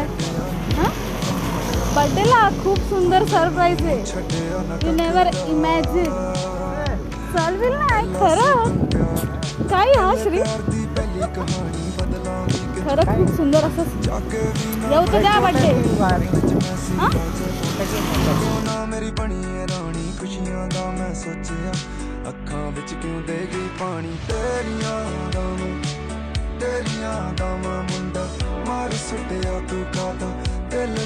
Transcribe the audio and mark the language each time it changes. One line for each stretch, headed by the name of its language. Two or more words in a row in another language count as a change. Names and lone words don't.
Marathi: हां, बड्डेला खूप सुंदर सरप्राईज आहे.
English: You never imagine.
Marathi: चालवेल नाही खरं काय हा श्री, खरं खूप सुंदर असं. येऊ तर द्या बड्डे. हां,
Punjabi: ਮੇਰੀ ਬਣੀ ਰਾਣੀ ਖੁਸ਼ੀਆਂ ਦਾ ਮੈਂ ਸੋਚਿਆ ਅੱਖਾਂ ਵਿੱਚ ਕਿਉਂ ਦੇ ਗਈ ਪਾਣੀ ਤੇਰੀਆਂ ਦਾ ਮੁੰਡਾ ਮਾਰ ਸੁੱਟਿਆ ਤੂੰ ਕਾਦਾ ਦਿਲ